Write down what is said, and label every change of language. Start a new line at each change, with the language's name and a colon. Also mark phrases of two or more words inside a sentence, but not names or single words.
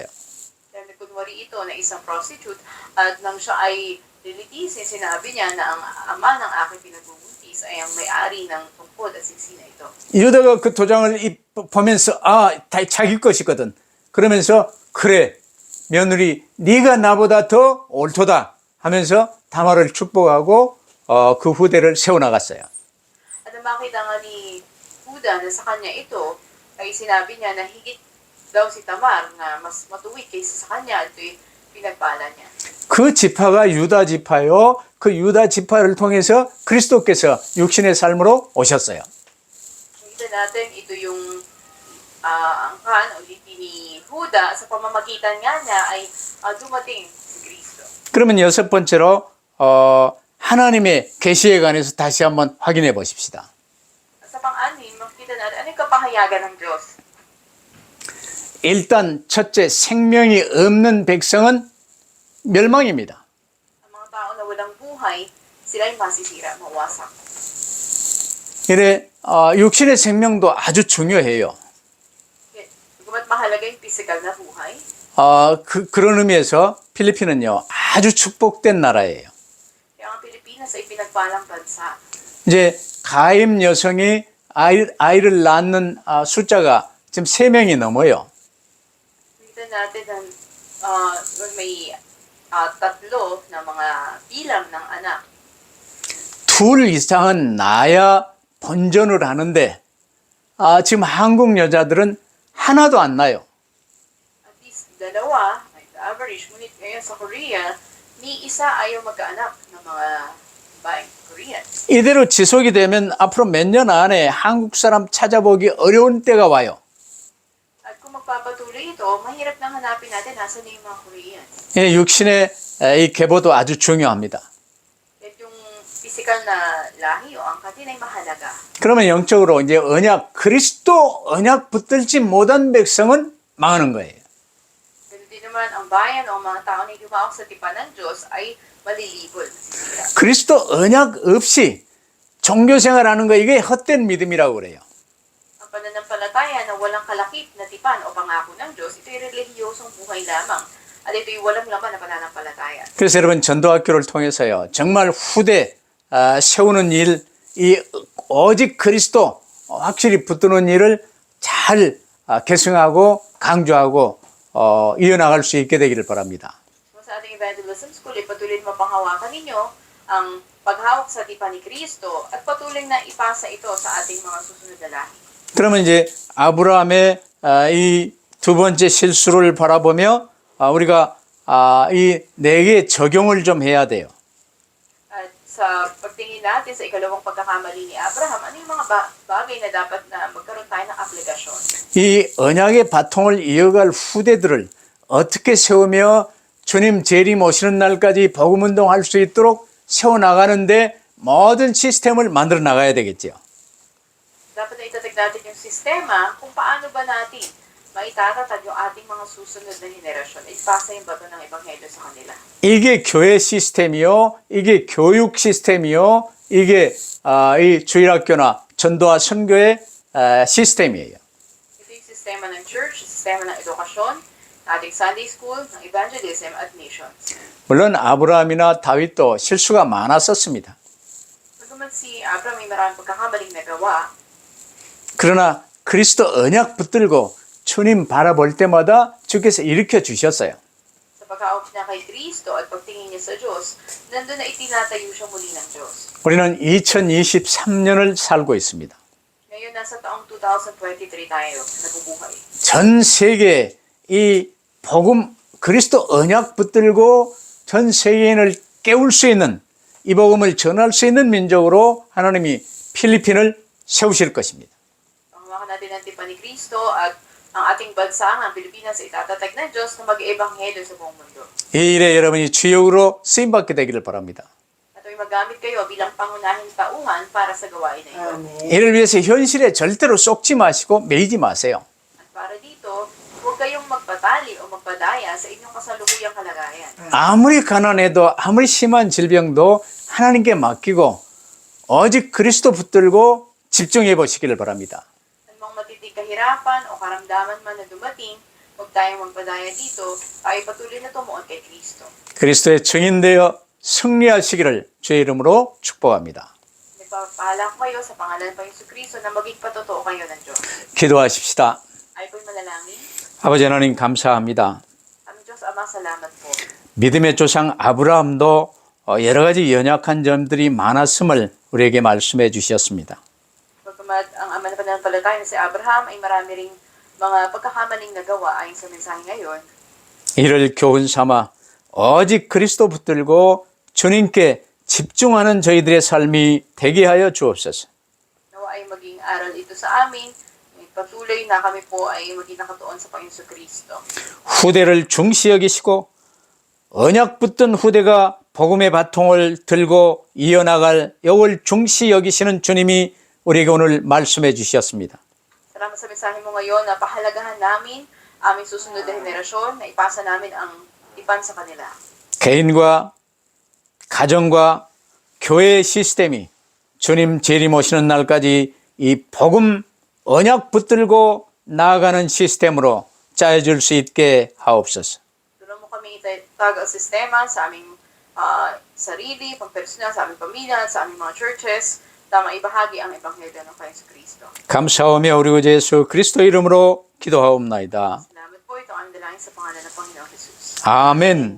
Filipino: Dahil nagkunwari ito na isang prostitute at nang siya ay lilitisin, sinabi niya na ang ama ng aking pinagbubuntis ay ang may-ari ng tungkod at siksina ito.
Korean: 유다가 그 도장을 보면서 다 자기 것이거든. 그러면서 그래 며느리 네가 나보다 더 옳도다 하면서 다말을 축복하고 그 후대를 세워나갔어요.
Filipino: At nang makita nga ni Huda na sa kanya ito, ay sinabi niya na higit daw si Tamar na mas matuwid kaysa sa kanya. Ito'y pinagpala niya.
Korean: 그 지파가 유다 지파요. 그 유다 지파를 통해서 그리스도께서 육신의 삶으로 오셨어요.
Filipino: Nakita natin ito yung angkan o lipi ni Huda sa pamamagitan nga niya ay dumating si Kristo.
Korean: 그러면 여섯 번째로 하나님의 계시에 관해서 다시 한번 확인해 보십시다.
Filipino: Sa pang-anim, makita natin ano yung kapahayagan ng Diyos.
Korean: 일단 첫째 생명이 없는 백성은 멸망입니다.
Filipino: Ang mga tao na walang buhay, sila ay masisira, mawasak.
Korean: 이래 육신의 생명도 아주 중요해요.
Filipino: Guma't mahalaga yung physical na buhay.
Korean: 그런 의미에서 필리핀은요 아주 축복된 나라예요.
Filipino: Kaya ang Pilipinas ay pinagpalang bansa.
Korean: 이제 가임 여성이 아이를 낳는 숫자가 지금 3명이 넘어요.
Filipino: Nakita natin na may tatlo na mga bilang ng anak.
Korean: 둘 이상은 낳아야 번전을 하는데 지금 한국 여자들은 하나도 안 나요.
English: At least
Filipino: dalawa, ay average. Ngunit ngayon sa Korea, ni isa ayaw magkaanak ng mga babaeng Korean.
Korean: 이대로 지속이 되면 앞으로 몇 년 안에 한국 사람 찾아보기 어려운 때가 와요.
Filipino: At kung magpapatuloy ito, mahirap nang hanapin natin nasa na yung mga Koreans.
Korean: 예, 육신의 이 계보도 아주 중요합니다.
Filipino: At yung physical na lahi o angkatin ay mahalaga.
Korean: 그러면 영적으로 이제 그리스도 언약 붙들지 못한 백성은 망하는 거예요.
Filipino: Ganun din naman, ang bayan o mga tao na lumawak sa tipan ng Diyos ay malilibol. Masisira.
Korean: 그리스도 언약 없이 종교 생활하는 거 이게 헛된 믿음이라고 그래요.
Filipino: Ang pananampalataya na walang kalakip na tipan o pangako ng Diyos, ito'y relihiyosong buhay lamang. At ito'y walang laman na pananampalataya.
Korean: 그래서 여러분 전도학교를 통해서요 정말 후대 세우는 일, 이 오직 그리스도 확실히 붙드는 일을 잘 계승하고 강조하고 이어나갈 수 있게 되기를 바랍니다.
Filipino: So, sa ating
English: evangelism school,
Filipino: patuloy na mapanghawakan ninyo ang paghawak sa tipan ni Kristo at patuloy na ipasa ito sa ating mga susunod na lahi.
Korean: 그러면 이제 아브라함의 이 두 번째 실수를 바라보며 우리가 이 네 개의 적용을 좀 해야 돼요.
Filipino: At sa pagtingin natin sa ikalawang pagkakamali ni Abraham, ano yung mga bagay na dapat na magkaroon tayo ng aplikasyon?
Korean: 이 언약의 바통을 이어갈 후대들을 어떻게 세우며 주님 재림 오시는 날까지 복음 운동할 수 있도록 세워나가는데 모든 시스템을 만들어 나가야 되겠죠.
Filipino: Dapat na itatag natin yung sistema kung paano ba natin maitatatag yung ating mga susunod na henerasyon. Ipasa yung bato ng Ebanghelyo sa kanila.
Korean: 이게 교회 시스템이요, 이게 교육 시스템이요, 이게 이 주일학교나 전도와 선교의 시스템이에요.
Filipino: Ito yung sistema ng church, sistema ng edukasyon, ating
English: Sunday school,
Filipino: ng evangelism at missions.
Korean: 물론 아브라함이나 다윗도 실수가 많았었습니다.
Filipino: Bagaman si Abraham may maraming pagkakamaling nagawa,
Korean: 그러나 그리스도 언약 붙들고 주님 바라볼 때마다 주께서 일으켜 주셨어요.
Filipino: sapagkat pagkaawak niya kay Kristo at pagtingin niya sa Diyos, nandun na itinatayo siya muli ng Diyos.
Korean: 우리는 2023년을 살고 있습니다.
Filipino: Ngayon, nasa taong 2023 tayo, nabubuhay.
Korean: 전 세계 이 복음 그리스도 언약 붙들고 전 세계인을 깨울 수 있는 이 복음을 전할 수 있는 민족으로 하나님이 필리핀을 세우실 것입니다.
Filipino: Panghawakan natin ang tipan ni Kristo at ang ating bansa, ang Pilipinas, ay itatatag ng Diyos na mag-ebanghelyo sa buong mundo.
Korean: 이 일에 여러분이 주역으로 쓰임받게 되기를 바랍니다.
Filipino: At ay magamit kayo bilang pangunahing tauhan para sa gawain na ito.
Korean: 이를 위해서 현실에 절대로 쏙지 마시고 매이지 마세요.
Filipino: At para dito, huwag kayong magpatali o magpadaya sa inyong kasalukuyang kalagayan.
Korean: 아무리 가난해도 아무리 심한 질병도 하나님께 맡기고 오직 그리스도 붙들고 집중해 보시기를 바랍니다.
Filipino: Anumang matitig kahirapan o karamdaman man na dumating, huwag tayong magpadaya dito, tayo patuloy na tumuon kay Kristo.
Korean: 그리스도의 증인되어 승리하시기를 주의 이름으로 축복합니다.
Filipino: Nagpapahala ko kayo sa pangalan ng Panginoon Kristo na maging patotoo kayo ng Diyos.
Korean: 기도하십시다.
Filipino: Ay po'y manalangin.
Korean: 아버지 하나님 감사합니다.
Filipino: Aming Diyos Ama, salamat po.
Korean: 믿음의 조상 아브라함도 여러 가지 연약한 점들이 많았음을 우리에게 말씀해 주셨습니다.
Filipino: Pagkamat ang ama na pananampalataya na si Abraham ay marami ring mga pagkakamaling nagawa ayon sa mensahe ngayon.
Korean: 이를 교훈 삼아 오직 그리스도 붙들고 주님께 집중하는 저희들의 삶이 되게 하여 주옵소서.
Filipino: Nawa ay maging aral ito sa amin. Patuloy na kami po ay maging nakatuon sa Panginoon Kristo.
Korean: 후대를 중시 여기시고 언약 붙든 후대가 복음의 바통을 들고 이어나갈 여월 중시 여기시는 주님이 우리에게 오늘 말씀해 주셨습니다.
Filipino: Salamat sa mensahe mo ngayon na pahalagahan namin aming susunod na henerasyon na ipasa namin ang ipan sa kanila.
Korean: 개인과 가정과 교회의 시스템이 주님 재림 오시는 날까지 이 복음 언약 붙들고 나아가는 시스템으로 짜여줄 수 있게 하옵소서.
Filipino: Tulungan mo kami itatag ang sistema sa aming sarili, pampersonal, sa aming pamilya, sa aming mga churches, tama ibahagi ang ebanghelyo ng Panginoon Kristo.
Korean: 감사하며 우리 구주 예수 그리스도 이름으로 기도하옵나이다.
Filipino: Salamat po, ito ang dalangin sa pangalan ng Panginoon Jesus.